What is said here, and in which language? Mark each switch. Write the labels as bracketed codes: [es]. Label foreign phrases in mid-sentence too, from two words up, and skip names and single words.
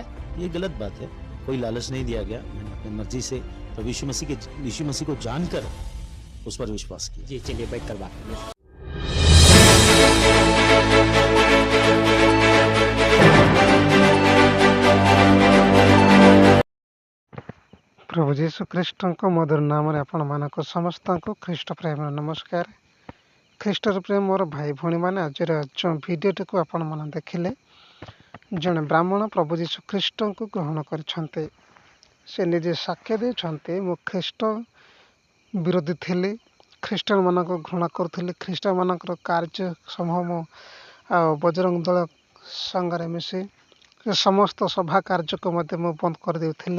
[hi] ये गलत बात है, कोई लालच नहीं दिया गया। मैंने अपनी मर्जी से प्रभु यीशु मसीह को जानकर उस पर विश्वास किया। जी चलिए बैठ कर बात करिए। [or] ପ୍ରଭୁ ଯୀଶୁ ଖ୍ରୀଷ୍ଟଙ୍କ ମଧୁର ନାମରେ ଆପଣମାନଙ୍କୁ ସମସ୍ତଙ୍କୁ ଖ୍ରୀଷ୍ଟ ପ୍ରେମର ନମସ୍କାର। ଖ୍ରୀଷ୍ଟର ପ୍ରେମ ମୋର ଭାଇ ଭଉଣୀମାନେ, ଆଜିର ଯେଉଁ ଭିଡ଼ିଓଟିକୁ ଆପଣମାନେ ଦେଖିଲେ, ଜଣେ ବ୍ରାହ୍ମଣ ପ୍ରଭୁ ଯୀଶୁ ଖ୍ରୀଷ୍ଟଙ୍କୁ ଗ୍ରହଣ କରିଛନ୍ତି। ସେ ନିଜେ ସାକ୍ଷ୍ୟ ଦେଉଛନ୍ତି, ମୁଁ ଖ୍ରୀଷ୍ଟ ବିରୋଧୀ ଥିଲି, ଖ୍ରୀଷ୍ଟିଆନମାନଙ୍କୁ ଘୃଣା କରୁଥିଲି, ଖ୍ରୀଷ୍ଟିଆନମାନଙ୍କର କାର୍ଯ୍ୟ ସମୂହ ମୁଁ ଆଉ ବଜରଙ୍ଗ ଦଳ ସାଙ୍ଗରେ ମିଶି ସେ ସମସ୍ତ ସଭା କାର୍ଯ୍ୟକୁ ମଧ୍ୟ ମୁଁ ବନ୍ଦ କରିଦେଉଥିଲି।